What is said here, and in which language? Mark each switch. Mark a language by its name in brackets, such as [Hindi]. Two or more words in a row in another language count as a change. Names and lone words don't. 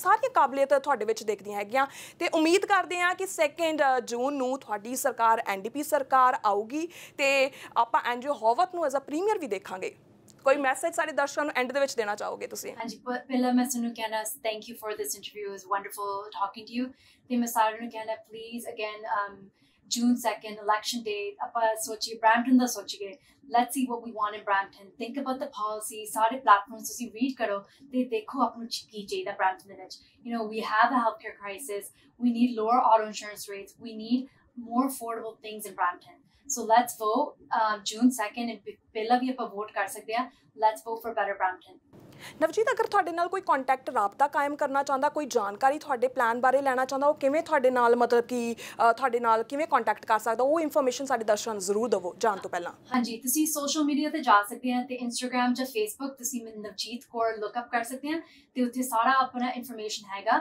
[Punjabi] ਸਾਰੀਆਂ ਕਾਬਲੀਅਤ ਤੁਹਾਡੇ ਵਿੱਚ ਦਿਖਦੀਆਂ ਹੈਗੀਆਂ ਤੇ ਉਮੀਦ ਕਰਦੇ ਹਾਂ ਕਿ 2 ਜੂਨ ਨੂੰ ਤੁਹਾਡੀ ਸਰਕਾਰ NDP ਸਰਕਾਰ ਆਊਗੀ ਤੇ ਆਪਾਂ ਐਨਜੀਓ ਹੋਵਤ ਨੂੰ [English] as a premier [Punjabi] ਵੀ ਦੇਖਾਂਗੇ। ਕੋਈ ਮੈਸੇਜ ਸਾਡੇ ਦਰਸ਼ਕਾਂ ਨੂੰ ਐਂਡ ਦੇ ਵਿੱਚ ਦੇਣਾ ਚਾਹੋਗੇ ਤੁਸੀਂ? ਹਾਂਜੀ, ਪਹਿਲਾਂ ਮੈਂ ਤੁਹਾਨੂੰ ਕਹਿਣਾ [English] thank you for this interview, it was wonderful talking to you. [Punjabi] ਤੇ ਮੈਂ ਸਾਰਿਆਂ ਨੂੰ ਕਹਿਣਾ [English] please again June 2nd, election day, [Punjabi] ਆਪਾਂ ਸੋਚੀਏ Brampton ਦਾ ਸੋਚੀਏ, [English] let's see what we want in Brampton, think about the policy, [Punjabi] ਸਾਰੇ platforms ਤੁਸੀਂ read ਕਰੋ ਤੇ ਦੇਖੋ ਆਪ ਨੂੰ ਕੀ ਚਾਹੀਦਾ Brampton ਦੇ ਵਿੱਚ। [English] You know, we have a healthcare crisis, we need lower auto insurance rates, we need more affordable things in Brampton. So let's vote June 2nd, and [Punjabi] ਪਹਿਲਾਂ ਵੀ ਆਪਾਂ vote ਕਰ ਸਕਦੇ ਹਾਂ, [English] let's vote for better Brampton. [Punjabi] ਨਵਜੀਤ, ਅਗਰ ਤੁਹਾਡੇ ਨਾਲ ਕੋਈ ਕੰਟੈਕਟ ਰਾਬਤਾ ਕਾਇਮ ਕਰਨਾ ਚਾਹੁੰਦਾ, ਕੋਈ ਜਾਣਕਾਰੀ ਤੁਹਾਡੇ ਪਲਾਨ ਬਾਰੇ ਲੈਣਾ ਚਾਹੁੰਦਾ, ਉਹ ਕਿਵੇਂ ਤੁਹਾਡੇ ਨਾਲ ਮਤਲਬ ਕਿ ਤੁਹਾਡੇ ਨਾਲ ਕਿਵੇਂ ਕੰਟੈਕਟ ਕਰ ਸਕਦਾ, ਉਹ ਇਨਫੋਰਮੇਸ਼ਨ ਸਾਡੇ ਦਰਸ਼ਕਾਂ ਨੂੰ ਜ਼ਰੂਰ ਦਿਵੋ ਜਾਣ ਤੋਂ ਪਹਿਲਾਂ। ਹਾਂਜੀ, ਤੁਸੀਂ ਸੋਸ਼ਲ ਮੀਡੀਆ ਤੇ ਜਾ ਸਕਦੇ ਆ ਤੇ ਇੰਸਟਾਗ੍ਰਾਮ ਜਾਂ ਫੇਸਬੁੱਕ ਤੁਸੀਂ ਨਵਜੀਤ ਕੌਰ [English] look up [Punjabi] ਕਰ ਸਕਦੇ ਆ ਤੇ ਉੱਥੇ ਸਾਰਾ ਆਪਣਾ ਇਨਫੋਰਮੇਸ਼ਨ ਹੈਗਾ।